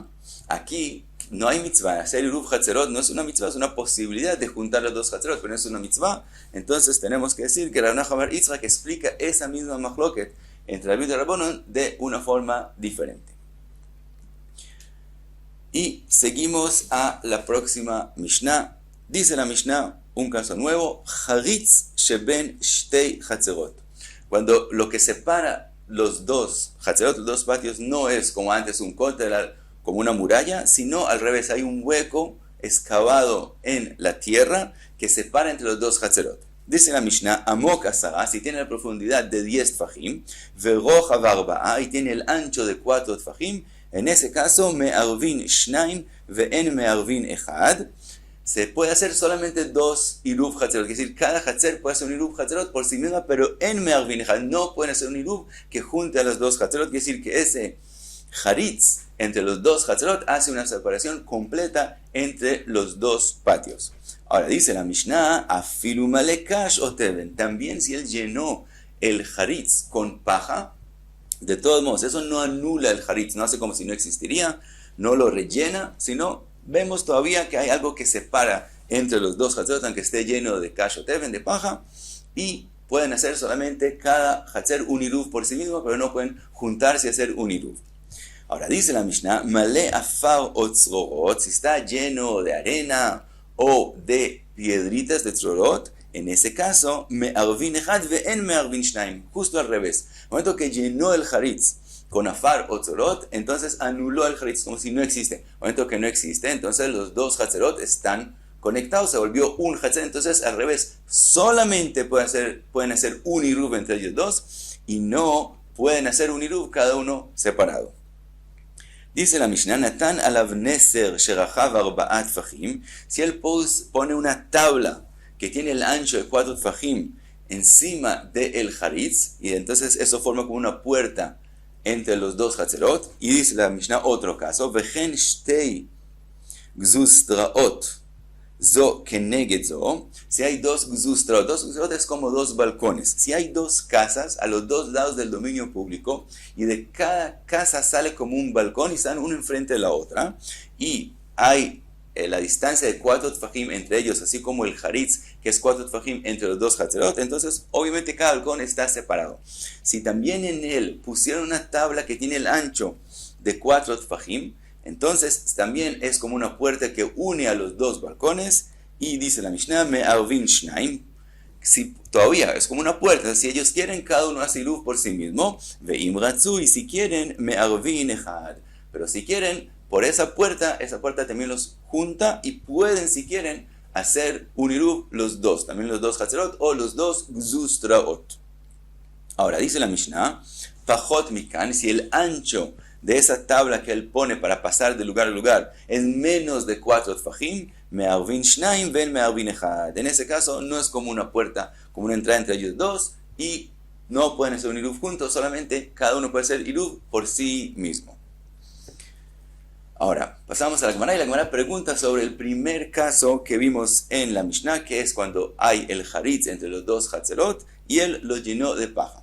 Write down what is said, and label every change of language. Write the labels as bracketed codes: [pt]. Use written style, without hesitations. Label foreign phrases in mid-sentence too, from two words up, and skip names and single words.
[es] Aquí no hay mitzvah, hacer [he] עירוב חצרות [es] no es una mitzvah, es una posibilidad de juntar los dos hatzerot, pero no es una mitzvah. Entonces tenemos que decir que Rav Nachman bar Yitzchak explica esa misma machloket entre Rabbi Yehuda y Rabbanan de una forma diferente. Y seguimos a la próxima Mishnah. Dice la Mishnah, un caso nuevo, [he] חריץ שבין שתי חצרות. [es] Cuando lo que separa los dos hatzerot, los dos patios, no es como antes un cótel, como una muralla, sino al revés, hay un hueco excavado en la tierra que separa entre los dos hatzerot. Dice la Mishnah, [he] עמוק עשרה, [es] si tiene la profundidad de 10 tfajim, [he] ורוחב ארבעה, [es] y tiene el ancho de 4 tfajim, en ese caso, [he] מערבין שנים ואין מערבין אחד, [es] se puede hacer solamente 2 [he] עירוב חצרות, [es] es decir, cada hatzer puede hacer un [he] עירוב חצרות [es] por sí misma, pero [he] אין מערבין אחד [es] no pueden hacer un iruv que junte a los dos hatzerot, es decir, que ese haritz entre los dos hatzerot hace una separación completa entre los dos patios. Ahora dice la Mishnah, [he] אפילו מלאו קש או תבן, [es] también si él llenó el haritz con paja, De todos modos, eso no anula el haritz, no hace como si no existiría, no lo rellena, sino vemos todavía que hay algo que separa entre los dos hatzerot, aunque esté lleno de [he] קש ותבן, [es] de paja, y pueden hacer solamente cada hatzer un iruv por sí mismo, pero no pueden juntarse y hacer un iruv. Ahora dice la Mishnah, [he] מלאו עפר או צרורות, [es] si está lleno de arena o de piedritas de tzrorot, en ese caso, [he] מערבין אחד ואין מערבין שנים, [es] justo al revés. En el momento que llenó el haritz con [he] עפר או צרורות, [es] entonces anuló el haritz, como si no existe. En el momento que no existe, entonces los dos hatzerot están conectados, se volvió un hatzer, entonces al revés, solamente pueden hacer un iruv entre ellos dos, y no pueden hacer un iruv cada uno separado. Dice la Mishnah, [he] נתן עליו נסר שרחבו ארבעה טפחים, [es] si él pone una tabla que tiene el ancho de 4 tfachim encima del haritz, y entonces eso forma como una puerta entre los dos hatzerot, y dice la Mishnah otro caso, [he] וכן שתי גזוזטראות זו כנגד זו, [es] si hay dos gzustraot es como dos balcones, si hay dos casas a los dos lados del dominio público, y de cada casa sale como un balcón, y están uno enfrente de la otra, y hay la distancia de 4 tfachim entre ellos, así como el haritz, que es 4 tfachim entre los dos hatzerot, entonces obviamente cada balcón está separado. Si también en él pusieron una tabla que tiene el ancho de 4 tfachim, entonces también es como una puerta que une a los dos balcones, y dice la Mishnah, [he] מערבין שנים, [es] si todavía es como una puerta, si ellos quieren, cada uno hace iruv por sí mismo, [he] ואם רצו, [es] y si quieren, [he] מערבין אחד, [es] pero si quieren, por esa puerta también los junta, y pueden, si quieren, hacer un iruv los dos, también los dos hatzerot, o los dos gzustraot. Ahora, dice la Mishnah, [he] פחות מכאן, [es] si el ancho de esa tabla que él pone para pasar de lugar a lugar es menos de 4 tfachim, [he] מערבין שנים ואין מערבין אחד. [es] En ese caso no es como una puerta, como una entrada entre ellos dos, y no pueden hacer un iruv juntos, solamente cada uno puede hacer iruv por sí mismo. Ahora, pasamos a la Gemara, y la Gemara pregunta sobre el primer caso que vimos en la Mishnah, que es cuando hay el haritz entre los dos hatzerot, y él lo llenó de paja.